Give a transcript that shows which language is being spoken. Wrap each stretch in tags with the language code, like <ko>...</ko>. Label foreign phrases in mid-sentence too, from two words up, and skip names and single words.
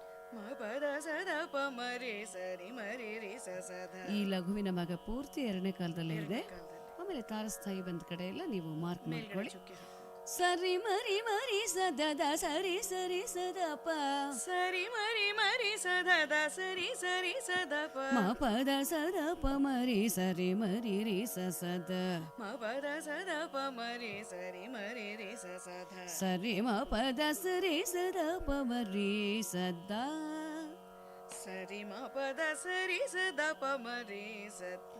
<kn>ಮ ಪದ ಸದ ಪ ಮರಿ ಸರಿ ಮರಿ ರಿ ಸ ಸದ. ಈ ಲಘುವಿನ ಭಾಗ ಪೂರ್ತಿ ಎರಡನೇ ಕಾಲದಲ್ಲೇ ಇದೆ. ಕಾಲದಲ್ಲಿ ಆಮೇಲೆ ತಾರಸ್ಥಾಯಿ ಬಂದ ಕಡೆ ಎಲ್ಲ ನೀವು ಮಾರ್ಕ್ ಮೇಲ್ಗಡೆ ಮಾಡ್ಕೊಳ್ಳಿ. ಚುಕ್ಕೆ ಹಾಕು. ಸರಿ ಮರಿ ಮರಿ ಸದದ ಸರಿ ಸರಿ ಸದಪ ಸರಿ ಮರಿ ಮರಿ ಸದ ದ ಸರಿ ಸರಿ ಸದ ಪ. ಮ ಪದ ಸದಪ ಮರಿ ಸರಿ ಮರಿ ರಿ ಸ ಸದ. ಮ ಪದ ಸದ ಪ ಮರಿ ಸರಿ ಮರಿ ರಿ ಸ ಸದ. ಸರಿ ಮ ಪದ ಸರಿ ಸದಪ ಮರಿ ಸದ. ಸರಿ ಮ ಪದ ಸರಿ ಸದ ಪ ಮರಿ ಸದ.</kn>